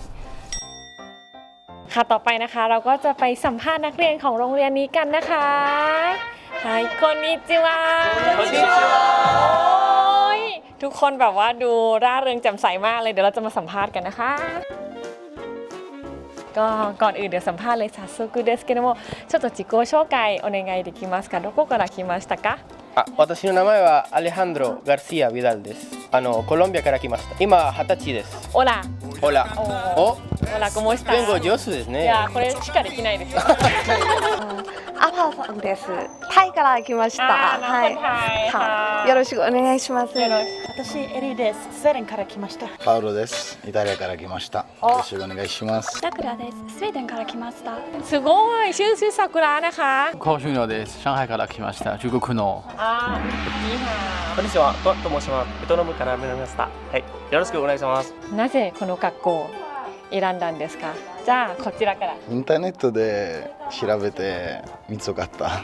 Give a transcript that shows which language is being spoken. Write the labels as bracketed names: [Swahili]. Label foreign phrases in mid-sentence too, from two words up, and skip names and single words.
[Thai] ค่ะต่อไปนะคะเราก็จะไปสัมภาษณ์นักเรียนของโรงเรียนนี้กันนะคะไฮคอนนิจิวะทุกคนแบบว่าดูร่าเริงแจ่มใสมากเลยเดี๋ยวเราจะมาสัมภาษณ์กันนะคะก็ก่อนอื่นเดี๋ยวสัมภาษณ์เลย [Japanese] 早速ですけどもちょっと自己紹介お願いできますかどこから来ましたか私の名前はアレハンドロ・ガルシア・ビダルですコロンビアから来ました今20歳です [Spanish] オラオラおオラ [Japanese] ¿cómo está？言語上手ですねいやこれしかできないですよアパさんです。タイから来ました。はい。よろしくお願いします。私エリです。スウェーデンから来ました。パウロです。イタリアから来ました。よろしくお願いします。さくらです。スウェーデンから来ました。すごい [Thai] ชื่อซากุระนะคะ [Japanese] 高俊陽です。上海から来ました。中国の。 [Thai] นี่ค่ะ [Japanese] こんにちは、と申します。ベトナムから参りました。はい、よろしくお願いします。なぜこの学校を選んだんですか？じゃあこちらから。インターネットで調べて見つかった。